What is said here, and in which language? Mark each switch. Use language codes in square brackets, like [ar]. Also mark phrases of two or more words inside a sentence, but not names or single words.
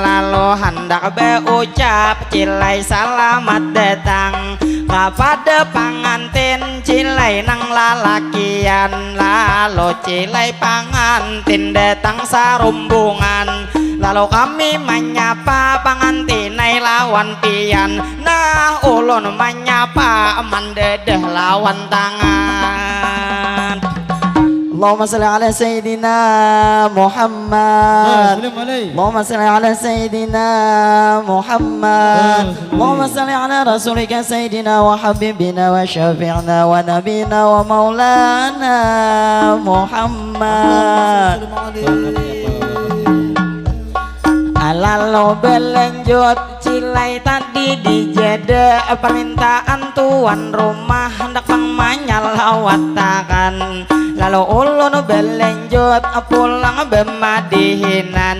[bjn] Lalu hendak berucap cilai selamat datang kepada pangantin cilai nang lalakian. Lalu cilai pangantin datang sarumbungan. Lalu kami menyapa pangantinai lawan pian. Nah ulun menyapa mandedah lawan tangan. [ar] اللهم صل على سيدنا محمد. اللهم صل على سيدنا محمد. اللهم صل على رسولك سيدنا وحبيبنا وشفيعنا ونبينا ومولانا محمد. [bjn] Lalu berlanjut cilai tadi dijeda permintaan tuan rumah hendak manyalawatakan. Lalu ulun berlanjut pulang bemadihinan.